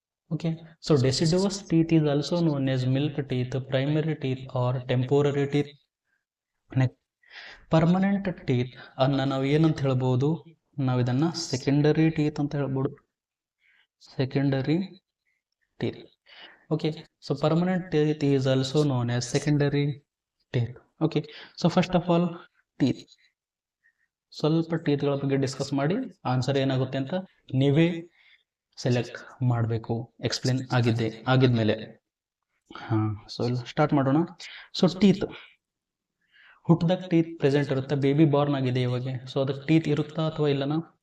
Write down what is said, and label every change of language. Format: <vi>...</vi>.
<en>Okay, so deciduous teeth is also known as milk teeth, primary teeth or temporary teeth.</en> <kn>Next, permanent teeth ಅನ್ನ ನಾವು ಏನಂತ ಹೇಳ್ಬೋದು, ನಾವು ಇದನ್ನ ಸೆಕೆಂಡರಿ ಟೀತ್ ಅಂತ ಹೇಳ್ಬೋದು, secondary teeth.</kn> <en>Okay, so permanent teeth is also known as secondary teeth. Okay, so first of all teeth,</en> <kn>ಸ್ವಲ್ಪ ಟೀತ್ಗಳ ಬಗ್ಗೆ ಡಿಸ್ಕಸ್ ಮಾಡಿ ಆನ್ಸರ್ ಏನಾಗುತ್ತೆ ಅಂತ ನೀವೇ ಸೆಲೆಕ್ಟ್ ಮಾಡಬೇಕು, ಎಕ್ಸ್ಪ್ಲೇನ್ ಆಗಿದ್ಮೇಲೆ. ಸೊ ಇಲ್ಲಿ ಸ್ಟಾರ್ಟ್ ಮಾಡೋಣ. ಸೊ ಟೀತ್, ಹುಟ್ಟದಾಗ ಟೀತ್ ಪ್ರೆಸೆಂಟ್ ಇರುತ್ತೆ, ಬೇಬಿ ಬಾರ್ನ್ ಆಗಿದೆ ಇವಾಗ, ಸೊ ಅದಕ್ಕೆ ಟೀತ್ ಇರುತ್ತಾ ಅಥವಾ ಇಲ್ಲನಾ?</kn>